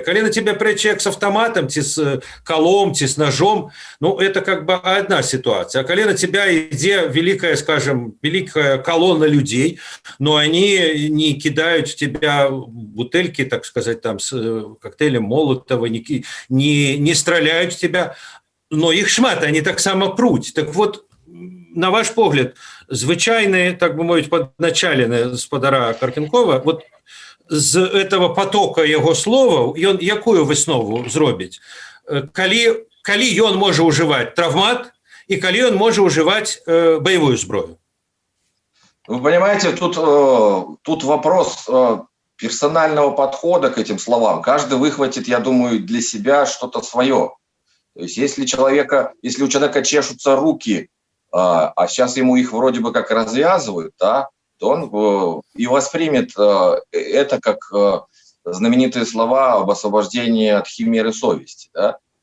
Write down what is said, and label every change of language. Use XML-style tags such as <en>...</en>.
<ru>Коли на тебя пре человек с автоматом, с колом, с ножом, ну, это как бы одна ситуация. А коли на тебя идет великая, скажем, великая колонна людей, но они не кидают в тебя бутыльки, так сказать, там, с коктейлем Молотова, не стреляют в тебя,</ru> <uk>но их шмат, они так само пруть. Так вот, на ваш погляд, звичайний, так би мовити, подначалений господара Карпенкова,</uk> <ru>от з этого потока</ru> <uk>його слова, він яку виснову зробить? Коли він може уживати травмат, і коли він може уживати бойову зброю?</uk> <ru>Вы понимаете, тут вопрос персонального подхода к этим словам. Каждый выхватит, я думаю, для себя что-то свое. То есть если у человека чешутся руки, а сейчас ему их вроде бы как развязывают, да, то он и воспримет это как знаменитые слова об освобождении от химеры совести. Да?</ru>